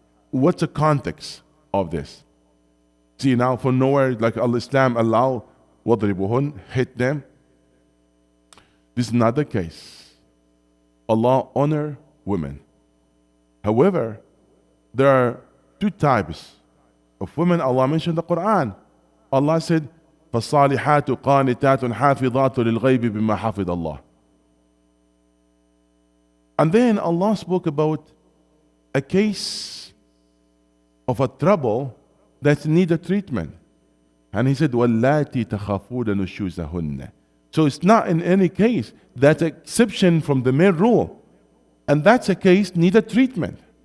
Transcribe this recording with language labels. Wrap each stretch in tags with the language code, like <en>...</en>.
<en>What's the context of this? See, now from nowhere, like Islam allow وَاضْرِبُوهُنَّ, hit them. This is not the case. Allah honor women. However, there are two types of women Allah mentioned in the Quran.</en> <ar>Allah said, فَالصَّالِحَاتُ قَانِتَاتٌ حَافِظَاتٌ لِلْغَيْبِ بِمَا حَفِظَ اللَّهِ.</ar> <en>And then Allah spoke about a case of a trouble that need a treatment. And He said,</en> <ar>وَاللَّاتِي تَخَافُونَ نُشُوزَهُنَّ.</ar> <en>So it's not in any case. That's an exception from the main rule. And that's a case need a treatment.</en>